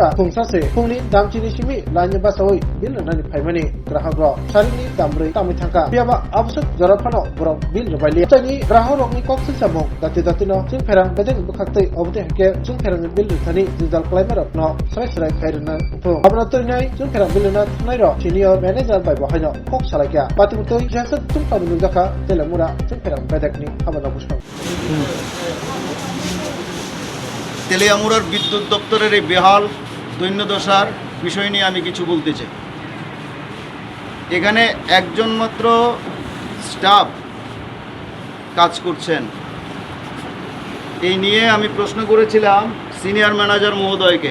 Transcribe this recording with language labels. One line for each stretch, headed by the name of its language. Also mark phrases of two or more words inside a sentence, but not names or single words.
Kok Borok: khungsase khungni damchini simi laino basa oi bil na ni phaimani grahak rok sarini damrei tamai thangka peba absuk jarapano borok bil rubaili tani grahak rok ni koksil samong dati datino jungperang bedeng bukhaktei obte hake jungperang ni bil thani jujal klaimer no sarai khairna to abna toinai jungperang bil na thnai ro
English: senior manager
Kok Borok: bai bahaino kok salakya patimutoi jasat tungpa nujaka telamura jungperang bedekni habana busang
Bangla: তেলিয়ামুড়ার বিদ্যুৎ দপ্তরের এই বেহাল দৈন্যদশার বিষয় নিয়ে আমি কিছু বলতে চাই। এখানে একজন মাত্র স্টাফ কাজ করছেন, এই নিয়ে আমি প্রশ্ন করেছিলাম সিনিয়র ম্যানেজার মহোদয়কে।